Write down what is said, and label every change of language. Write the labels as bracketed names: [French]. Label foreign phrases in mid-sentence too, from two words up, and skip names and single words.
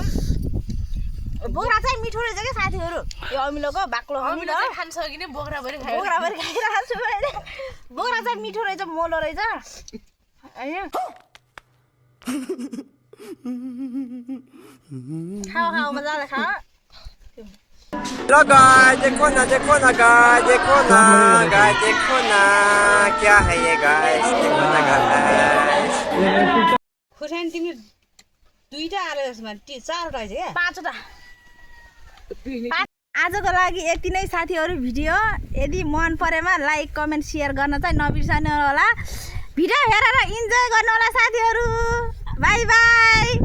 [Nepali] बोक्रा चाहिँ मिठो रहेछ के साथीहरु। यो अमिलोको बाक्लो अमिलो खान सकिने बोक्राभरि बोक्राभरि खाइरहेको छु मैले। बोक्रा चाहिँ मिठो रहेछ मोलो रहेछ खाऊ खाऊ मजाले खा। [English] hello guys [Hindi] देखो ना गाइस देखो ना क्या है ये गाइस देखो ना गाइस [Nepali] खुर्सानी तिमी दुईटा आले यसमा 4वटा छ क्या 5वटा आजको लागि यति नै साथीहरू भिडियो यदि मन परेमा [English] like comment share [Nepali] गर्न चाहिँ नबिर्सनु होला भिडियो हेरेर इन्जोय गर्नु होला साथीहरू [English] bye bye